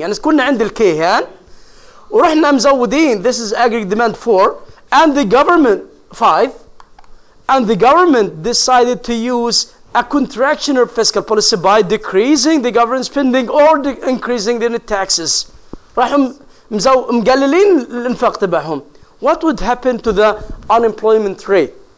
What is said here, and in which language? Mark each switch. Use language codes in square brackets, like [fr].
[en] يعني كنا عند الكي هان ورحنا مزودين, this is aggregate demand 4, and the government 5, and the government decided to use a contraction of fiscal policy by decreasing the government spending or increasing the net taxes. [ar] راحوا مقللين الانفاق تبعهم. [en] What would happen to the unemployment rate?